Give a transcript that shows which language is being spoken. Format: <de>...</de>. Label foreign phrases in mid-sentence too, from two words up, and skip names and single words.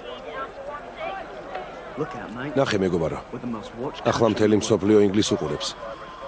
<en>Look out, mate.</en> <ka>ნახე მეგობარო.</ka> <en>With the most watched.</en> <ka>ახლა მთელი მსოფლიო ინგლისს უყურებს.</ka>